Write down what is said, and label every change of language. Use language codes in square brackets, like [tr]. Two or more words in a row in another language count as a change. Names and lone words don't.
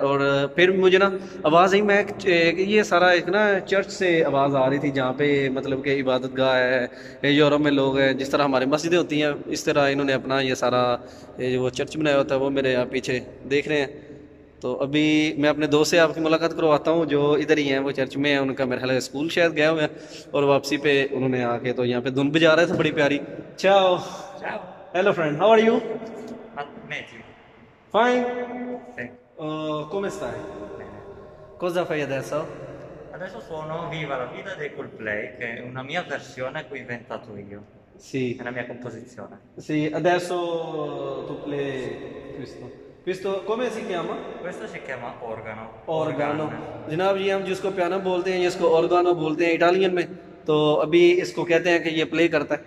[hi] और फिर मुझे ना आवाज़ आई, मैं ये सारा एक ना चर्च से आवाज़ आ रही थी जहाँ पे मतलब कि इबादत गाह है, यूरोप में लोग हैं, जिस तरह हमारी मस्जिदें होती हैं इस तरह इन्होंने अपना ये सारा वो चर्च बनाया होता है, वो मेरे यहाँ पीछे देख रहे हैं। तो अभी मैं अपने दोस्त से आपकी मुलाकात करवाता हूँ जो इधर ही हैं, वो चर्च में है, उनका मेरे ख्याल स्कूल शायद गया हुआ है और वापसी पे उन्होंने आके तो यहाँ पे धुन बजा रहे थे बड़ी प्यारी। [en] चाओ, hello friend, how are you? fine, [it] come stai? Cosa fai adesso? Adesso suono Viva la vita dei Coldplay, che è una mia versione che ho inventato io. Sì. È una mia composizione. Sì, adesso tu play questo come si chiama? Questo si chiama organo. ऑर्गानो। [hi] जनाब ये हम जिसको पियानो बोलते हैं, जिसको ऑर्गानो बोलते हैं इटालियन में, तो अभी इसको कहते हैं कि ये प्ले करता है।